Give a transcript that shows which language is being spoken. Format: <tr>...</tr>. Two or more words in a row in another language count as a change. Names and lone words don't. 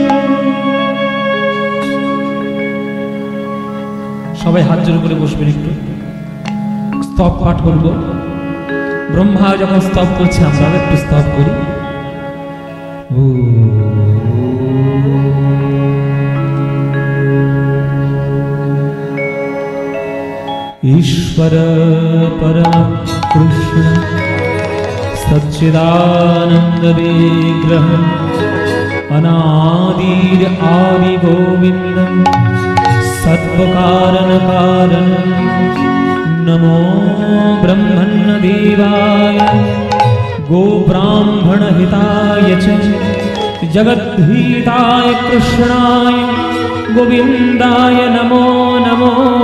<bn>সবাই হাত জোড় করে বসবেন, একটু স্তব পাঠ করব। ব্রহ্মা যখন স্তব করছে আমরা একটু স্তব করি।</bn> <sa>ईश्वर परम कृष्ण सच्चिदानंद विग्रह अनादिर आदि गोविंद सत्वकारण कारण नमो ब्रह्मण्य देवाय गो ब्राह्मण हिताय च जगद्धिताय कृष्णाय गोविंदाय नमो नमो।</sa>